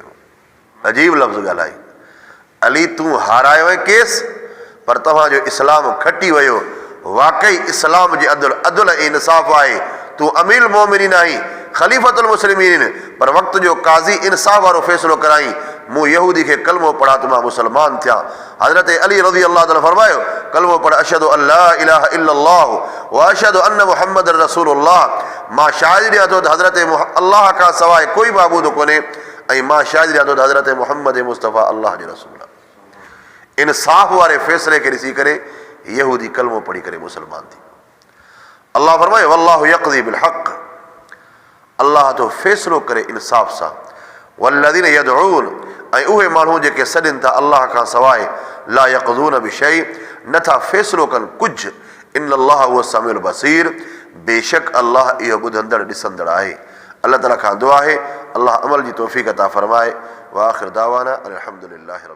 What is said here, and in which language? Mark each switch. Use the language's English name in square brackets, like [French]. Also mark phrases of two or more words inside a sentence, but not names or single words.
[Sindhi] अजीब लफ़्ज़ ॻाल्हाई, अली तूं हाराए वए केस, पर तव्हांजो इस्लाम खटी वियो। वाकई इस्लाम जे अदल ऐं इंसाफ आहे। तूं अमीरुल मोमिनीन आहीं, ख़लीफ़तुल मुस्लिमीन, पर वक़्त जो काज़ी इंसाफ वारो फ़ैसिलो कराई। मूं यहूदी खे कलमो पढ़ा त मां मुसलमान थिया। हज़रत अली रज़ी अल्लाह ताला फरमायो, कलमो पढ़, [Arabic] أشهد أن لا إله إلا الله وأشهد أن محمد رسول الله, [Sindhi] मां शाहिद ॾियां थो त हज़रत अल्लाह खां सवाइ कोई माबूद कोन्हे, ऐं मां शाहिद ॾियां थो त हज़रत मुहम्मद मुस्तफ़ा अल्लाह जो रसूल आहे। इंसाफ वारे फ़ैसिले खे ॾिसी करे यहूदी कलमो पढ़ी करे मुसलमान थी। अल्लाह फरमाए, [Arabic] والله يقضي بالحق, [Sindhi] अल्लाह तो फ़ैसिलो करे इंसाफ सां। [Arabic] والذين يدعون, [Sindhi] ऐं उहे माण्हू जेके सॾनि था अल्लाह खां सवाइ, [Arabic] لا يقضون بشيء, [Sindhi] नथा फ़ैसिलो कनि कुझु, [Arabic] إن الله هو السميع البصير, [Sindhi] बेशक अल्लाह इहो ॿुधंदड़ ॾिसंदड़ आहे। अल्लाह ताला खां दुआ आहे अल्लाह अमल जी तौफ़ीक़ अता फ़रमाए। [Arabic] وآخر دعوانا أن الحمد لله رب العالمين.